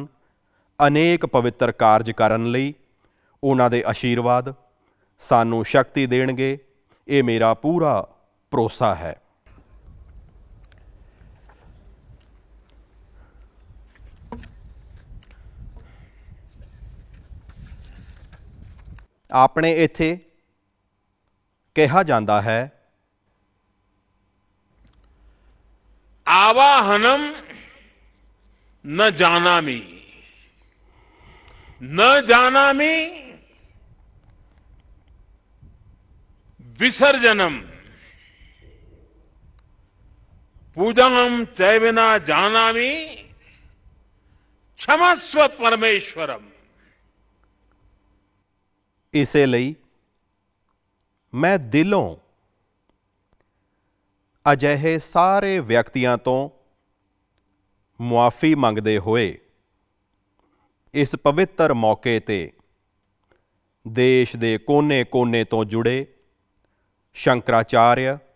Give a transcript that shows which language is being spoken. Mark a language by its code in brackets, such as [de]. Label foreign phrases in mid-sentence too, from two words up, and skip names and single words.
[pa] ਅਨੇਕ ਪਵਿੱਤਰ ਕਾਰਜ ਕਰਨ ਲਈ ਉਹਨਾਂ ਦੇ ਆਸ਼ੀਰਵਾਦ ਸਾਨੂੰ ਸ਼ਕਤੀ ਦੇਣਗੇ, ਇਹ ਮੇਰਾ ਪੂਰਾ ਭਰੋਸਾ ਹੈ। ਆਪਣੇ ਇੱਥੇ ਕਿਹਾ ਜਾਂਦਾ ਹੈ, [sa] आवाहनम न जानामि न जानामि विसर्जनम पूजनम चैवना जानामि क्षमस्व परमेश्वरम। [pa] ਇਸੇ ਲਈ ਮੈਂ ਦਿਲੋਂ ਅਜਿਹੇ ਸਾਰੇ ਵਿਅਕਤੀਆਂ ਤੋਂ ਮੁਆਫੀ ਮੰਗਦੇ ਹੋਏ ਇਸ ਪਵਿੱਤਰ ਮੌਕੇ ਤੇ ਦੇਸ਼ ਦੇ ਕੋਨੇ-ਕੋਨੇ ਤੋਂ ਜੁੜੇ ਸ਼ੰਕਰਾਚਾਰਿਆ,